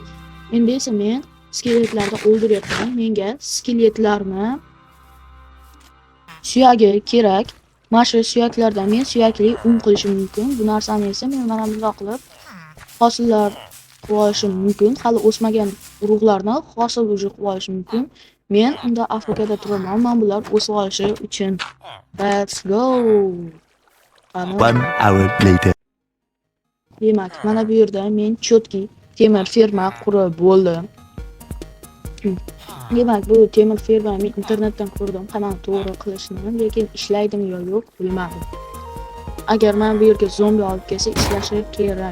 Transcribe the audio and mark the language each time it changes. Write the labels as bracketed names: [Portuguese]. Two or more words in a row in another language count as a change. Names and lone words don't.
[Uzbek] Endi esa men skeletlarni o'ldiryapman. Menga skeletlarni suyagi kerak. Mana shu suyaklardan men suyakli un qilishim mumkin. Bu narsani esa men mana bunday qilib hosillar qilib olishim mumkin. Hali o'smagan urug'larni hosil qilib olishim mumkin. Men unda AFKda turaman. Men bular o'sib olishi uchun. [English] Let's go. 1 hour later. [Uzbek] Demak, mana bu yerda men chotki temir ferma qurib bo'ldim. Demak, bu temir ferma men internetdan ko'rdim, qanday to'g'ri qilishni, lekin ishlaydimi yo yo'q bilmadim. Agar men bu yerga zombi olib kelsa, ishlashi kerak.